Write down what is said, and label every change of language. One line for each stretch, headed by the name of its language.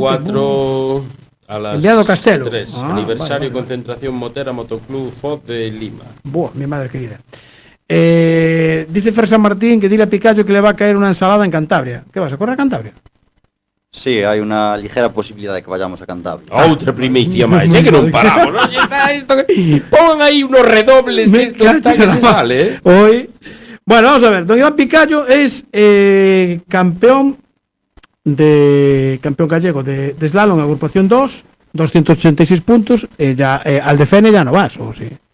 Spanish: 4 a las Enviado Castelo. 3. Aniversario concentración Motera Motoclub FOD de Lima. Buah, mi madre querida. Dice Fer San Martín que dile a Picayo que le va a caer una ensalada en Cantabria. ¿Qué vas a correr a Cantabria? Sí, hay una ligera posibilidad de que vayamos a Cantabria.
Galician: Outra primicia máis, que non paramos.
Spanish: Oye, está esto que... Pongan aí unos redobles que esto está que se sale, Hoy... Bueno, vamos a ver. Don Iván Picayo es campeón gallego de slalom, agrupación 2, 286 puntos. Al Defene ya no vas, ¿o sí?